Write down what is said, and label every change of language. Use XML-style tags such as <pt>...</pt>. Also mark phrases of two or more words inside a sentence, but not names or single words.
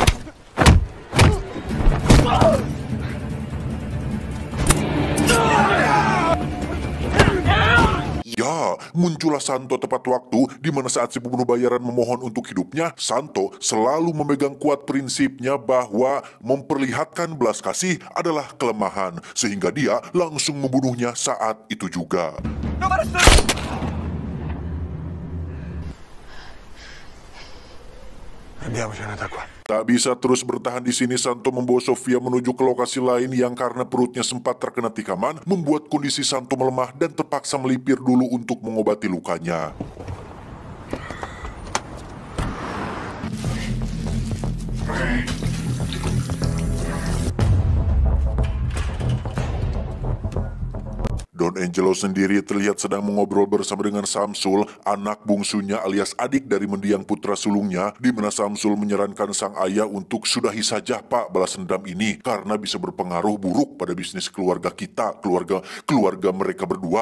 <id>Ya, muncullah Santo tepat waktu, di mana saat si pembunuh bayaran memohon untuk hidupnya, Santo selalu memegang kuat prinsipnya bahwa memperlihatkan belas kasih adalah kelemahan, sehingga dia langsung membunuhnya saat itu juga.</id> <it>Andiamocene da qua.</it> <id>Tak bisa terus bertahan di sini, Santo membawa Sofia menuju ke lokasi lain yang karena perutnya sempat terkena tikaman, membuat kondisi Santo melemah dan terpaksa melipir dulu untuk mengobati lukanya. Don Angelo sendiri terlihat sedang mengobrol bersama dengan Samsul, anak bungsunya alias adik dari mendiang putra sulungnya, di mana Samsul menyarankan sang ayah untuk sudahi saja Pak balas dendam ini karena bisa berpengaruh buruk pada bisnis keluarga kita, keluarga mereka berdua.</id>